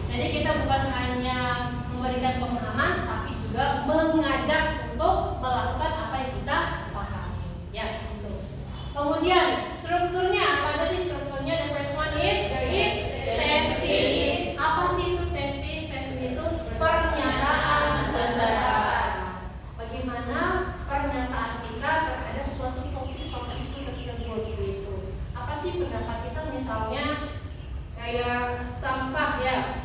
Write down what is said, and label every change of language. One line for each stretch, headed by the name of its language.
Indonesian: Jadi kita bukan hanya memberikan pemahaman, tapi juga mengajak untuk melakukan apa yang kita pahami. Ya, itu. Kemudian strukturnya apa aja sih strukturnya?
English: The first one is there is tesis.
Indonesian: Apa sih itu tesis? Tesis itu pernyataan pendapat. Bagaimana pernyataan kita terhadap suatu topik, suatu isu tersebut gitu. Apa sih pendapat kita, misalnya kayak sampah ya.